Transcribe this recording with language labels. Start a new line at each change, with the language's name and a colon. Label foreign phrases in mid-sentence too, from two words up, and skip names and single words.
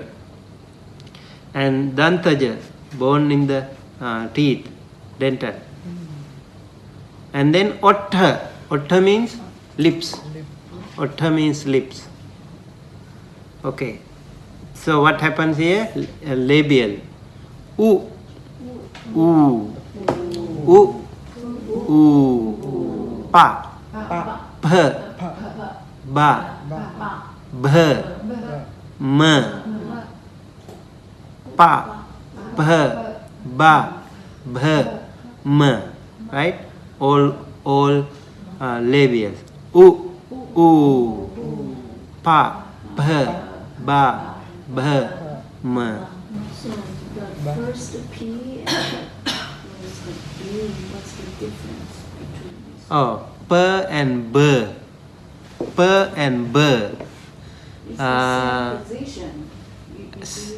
English: And dantaja, born in the teeth, dental. And then ottha. Ottha means lips. Ottha means lips. Okay. So what happens here? Labial. U. U, Pa, P, Ba, B, M, Pa, P, Ba, B, M, right? All labials. U, Pa, P, Ba, B, M. So the first P and the B, what's the difference between these? Oh, P and B. P and B. It's the same position. You see